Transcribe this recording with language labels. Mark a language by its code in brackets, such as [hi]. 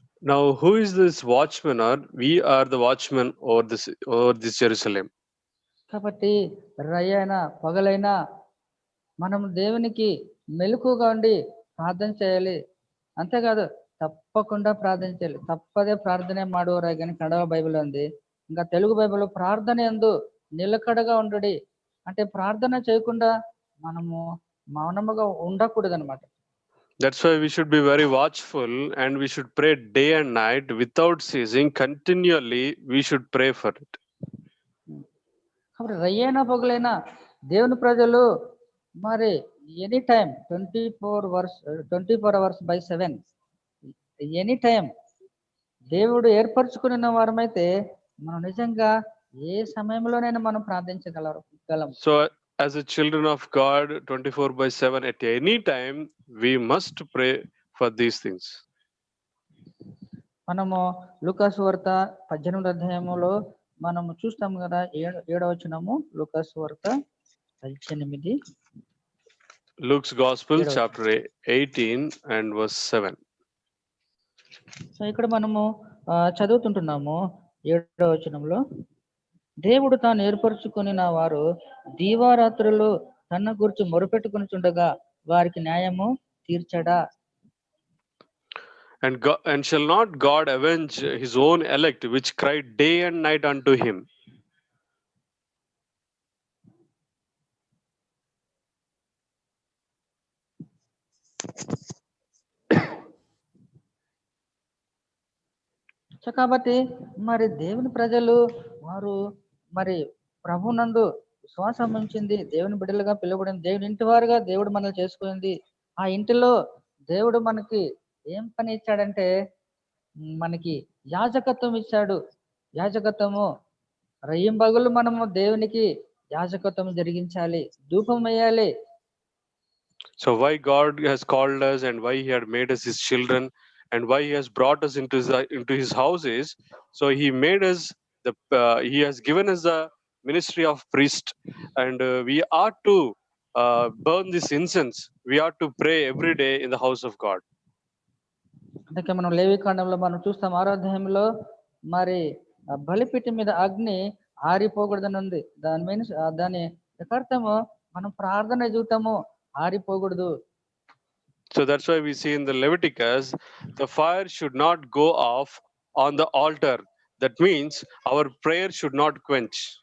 [en] Now who is this watchman? Or we are the watchmen over this Jerusalem. [te] కాబట్టి రయ్యైనా పగలైనా మనం దేవునికి మెలకుగా ఉండి ప్రార్థన చేయాలి. అంతేకాదు తప్పకుండా ప్రార్థన చేయాలి. తప్పదే ప్రార్థనే [kn] ಮಾಡುವರಾಗಿ [te] కన్నడ బైబిల్ ఉంది. ఇంకా తెలుగు బైబిల్లో ప్రార్థన యందు నిలకడగా ఉండుడి అంటే ప్రార్థన చేయకుండా మనము మౌనముగా ఉండకూడదు అనమాట. [en] That's why we should be very watchful and we should pray day and night without ceasing. Continually we should pray for it. [te] కాబట్టి రయ్యైనా పగలైనా దేవుని ప్రజలు మరి any time [en] 24 hours by 7 [te] any time దేవుడు ఏర్పరచుకున్న వారమైతే మనం నిజంగా ఏ సమయంలోనైనా మనం ప్రార్థించగలం. [en] So as a children of God 24/7 at any time we must pray for these things. [te] మనము లూకాసు వార్త 18వ అధ్యాయములో మనము చూస్తాం కదా 7వ వచనము లూకాసు వార్త 18. [en] Luke's Gospel chapter 18 and verse 7. [te] So ఇక్కడ మనము చదువుతుంటున్నాము 7వ వచనంలో, దేవుడు తాను ఏర్పరచుకుని వారు దీవారాత్రులు తన గురించి మొరుపెట్టుకునిచుండగా వారికి న్యాయము తీర్చడా. [en] And shall not God avenge his own elect which cried day and night unto him? [te] కాబట్టి మరి దేవుని ప్రజలు వారు మరి ప్రభునందు విశ్వాసం ఉంచింది, దేవుని బిడ్డలుగా పిలువబడింది, దేవుని ఇంటి వారుగా దేవుడు మనల్ని చేసుకుంది. ఆ ఇంటిలో దేవుడు మనకి ఏం పని ఇచ్చాడంటే మనకి యాజకత్వం ఇచ్చాడు. యాజకత్వము రయ్యింబగలు మనము దేవునికి యాజకత్వం జరిగించాలి, ధూపం వేయాలి. [en] So why God has called us and why he had made us his children and why he has brought us into his houses. So he made us he has given us the ministry of priest and we are to burn this incense. We are to pray every day in the house of God. [te] అందుకే మనం లేవికాండంలో మనం చూస్తాం 6వ అధ్యాయంలో మరి బలిపీఠం మీద అగ్ని ఆరిపోకూడదని ఉంది. దాని యథార్థము మనం ప్రార్థన జీవితము ఆరిపోకూడదు. [en] So that's why we see in the Leviticus the fire should not go off on the altar. That means our prayer should not quench.